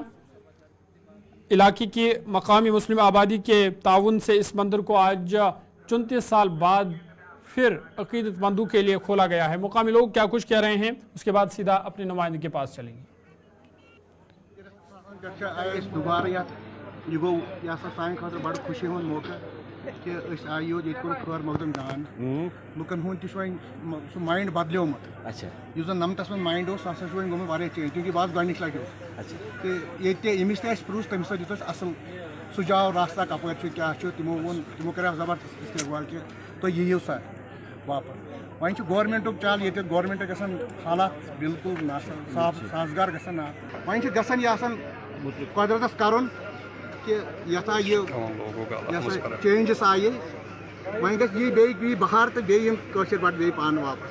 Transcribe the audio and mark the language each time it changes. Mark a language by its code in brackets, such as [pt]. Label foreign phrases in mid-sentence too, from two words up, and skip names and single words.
[ur] علاقے کی مقامی مسلم آبادی کے تعاون سے اس مندر کو آج 34 سال بعد پھر عقیدت مندوں کے لیے کھولا گیا ہے۔ مقامی لوگ کیا کچھ کہہ رہے ہیں، اس کے بعد سیدھا اپنے نمائندے کے پاس چلیں گے۔ [ks] دوبارہ یہ گو یہ سان خاطر بڑا خوشی ہند موقع کہ آئی یوت یہ کور خیر مقدم جان لکن ہند تہ سہ مائنڈ بدلیومت۔ اس زن نمتس من مائنڈ سہ ہسا وی گومت واریاہ چینج، کیونکہ بہت گۄڈنِچ لٹہِ تو یہ یمس تہ پرٛژھ تٔمِس دیُت اَسہِ اصل سُجاو راستہ کپٲرۍ چھُ کیاہ چھُ، تمو کریو زبردست استقبال کہ تُہۍ یِیِو سا واپس۔ وۄنۍ چھُ گورمنٹُک چل ییٚتہِ گورمنٹ گژھن حالات بالکل صاف سازگار گژھن، وۄنۍ چھُ گژھن یہ آسان قدرتس کرُن کہ یتھ آیہِ یہ چینجز آیہِ، وۄنۍ گژھِ یی بیٚیہِ بہار تہٕ بیٚیہِ یِم کٲشِر پٲٹھۍ بیٚیہِ پانہٕ واپس۔